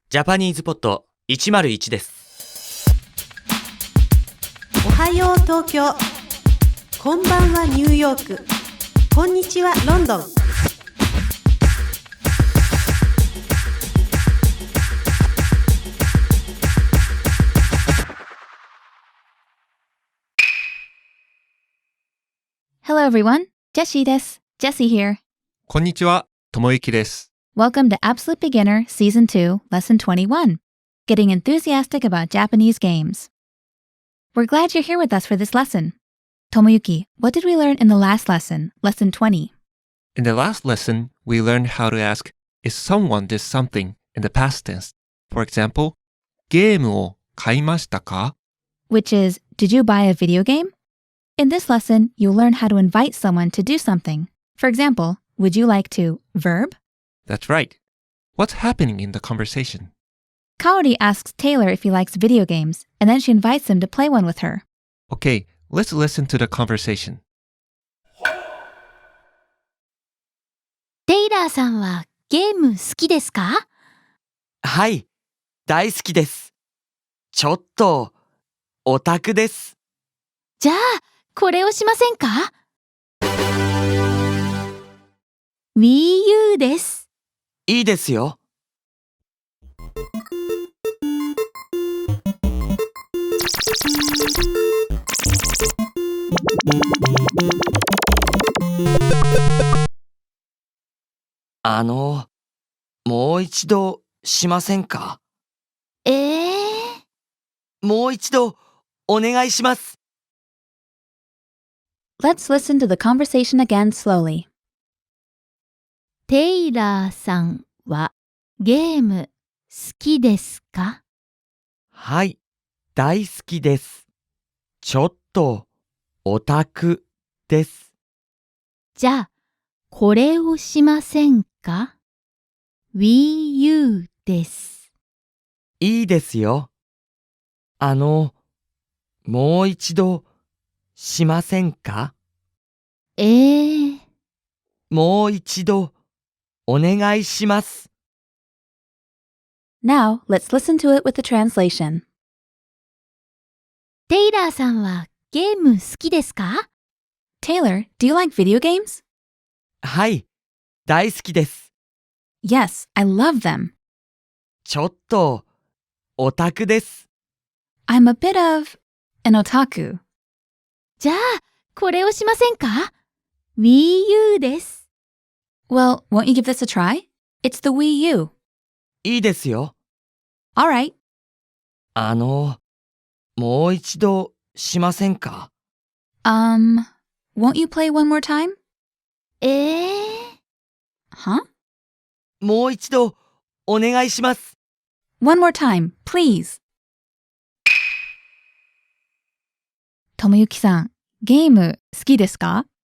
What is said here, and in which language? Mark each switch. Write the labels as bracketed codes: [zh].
[ja] JapanesePod101 です。おはよう東京。こんばんはニューヨーク。こんにちはロンドン。 [en] Hello everyone, Jessie [ja] です。 [en] Jessie here. [ja] こんにちは、ともゆきです。 [en] Welcome to Absolute Beginner Season 2, Lesson 21, Getting Enthusiastic About Japanese Games. We're glad you're here with us for this lesson. Tomoyuki, what did we learn in the last lesson, Lesson 20? In the last lesson, we learned how to ask if someone did something in the past tense. For example, [ja] ゲームを買いましたか? [en] Which is, did you buy a video game? In this lesson, you'll learn how to invite someone to do something. For example, would you like to verb? That's right. What's happening in the conversation? Kaori asks Taylor if he likes video games, and then she invites him to play one with her. Okay, let's listen to the conversation. [ja] テイラーさんはゲーム好きですか？はい、大好きです。ちょっと、オタクです。じゃあ、これをしませんか？ Wii U です。いいですよ。もう一度しませんか？もう一度お願いします。 [en] Let's listen to the conversation again slowly. [ja] テイラーさんはゲーム好きですか？はい、大好きです。ちょっと、オタクです。じゃあ、これをしませんか？ Wii U です。いいですよ。もう一度しませんか？もう一度お願いします。 [en] Now, let's listen to it with the translation. [ja] テイラーさんはゲーム好きですか？ [en] Taylor, do you like video games? [ja] はい、大好きです。 [en] Yes, I love them. [ja] ちょっと、オタクです。 [en] I'm a bit of an otaku. [ja] じゃあ、これをしませんか？ Wii U です。 [en] Well, won't you give this a try? It's the Wii U. [ja] いいですよ。 [en] Alright. [ja] もう一度しませんか？ [en] Won't you play one more time? Huh? [ja] もう一度お願いします。 [en] One more time, please. [ja] ともゆきさん、ゲーム好きですか？